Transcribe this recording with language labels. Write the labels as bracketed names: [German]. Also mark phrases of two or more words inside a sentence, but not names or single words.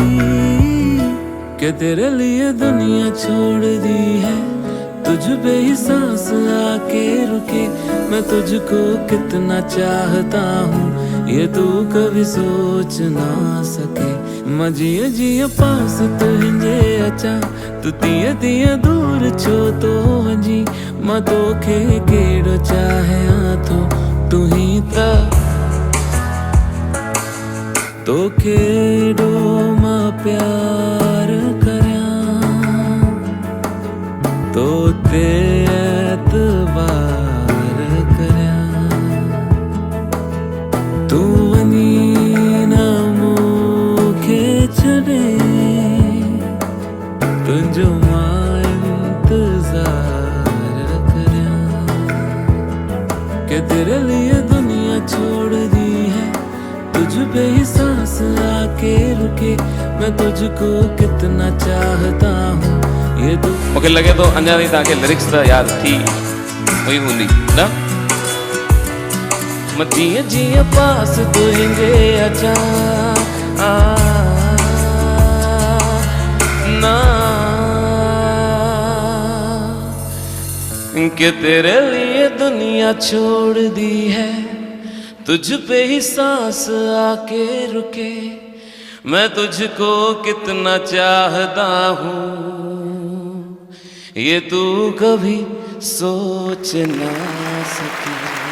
[Hindi] के तेरे लिए दुनिया छोड़ दी है तुझ पे ही सांस आके रुके मैं तुझको कितना चाहता हूँ ये तू कभी सोच ना सके [Sindhi] मां जिया जिया पास तुंहिंजे अचां तू तीअं तीअं दूर छो तो वञी मां तोखे केॾो चाहियां थो तू ही त तोखे एॾो मां प्यार करियां तो ते एतवार करियां तू वञी न मूंखे छॾे तुंहिंजो मां इंतज़ार करियां [Hindi] के तेरे लिए दुनिया छोड़ दी है तुझ पे ही सांस आके रुके मैं तुझको कितना चाहता हूँ ये तू [Sindhi] मूंखे लगे थो अञा ताईं तव्हांखे लिरिक्स त यादि थी हुई हूंदी न मां जीअं जीअं पास तुंहिंजे अचां ना [Hindi] कि तेरे लिए दुनिया छोड़ दी है तुझ पे ही सांस आके रुके मैं तुझको कितना चाहता हूँ ये तू कभी सोच ना सके